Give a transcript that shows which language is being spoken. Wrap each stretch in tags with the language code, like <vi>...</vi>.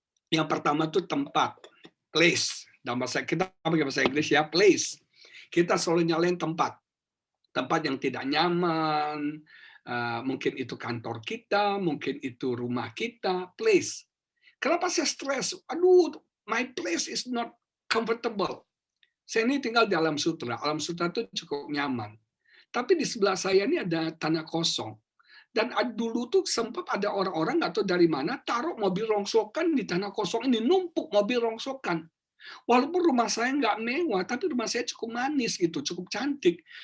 <id>Yang pertama itu tempat, place. Dalam bahasa kita pakai bahasa Inggris ya, place. Kita selalu nyalain tempat. Tempat yang tidak nyaman, mungkin itu kantor kita, mungkin itu rumah kita, place. Kenapa saya stres? Aduh,</id> <en>my place is not comfortable.</en> <id>Saya ini tinggal di Alam Sutra. Alam Sutra itu cukup nyaman. Tapi di sebelah saya ini ada tanah kosong. Dan dulu tuh sempat ada orang-orang nggak tahu dari mana taruh mobil rongsokan di tanah kosong ini, numpuk mobil rongsokan. Walaupun rumah saya nggak mewah, tapi rumah saya cukup manis gitu, cukup cantik.</id>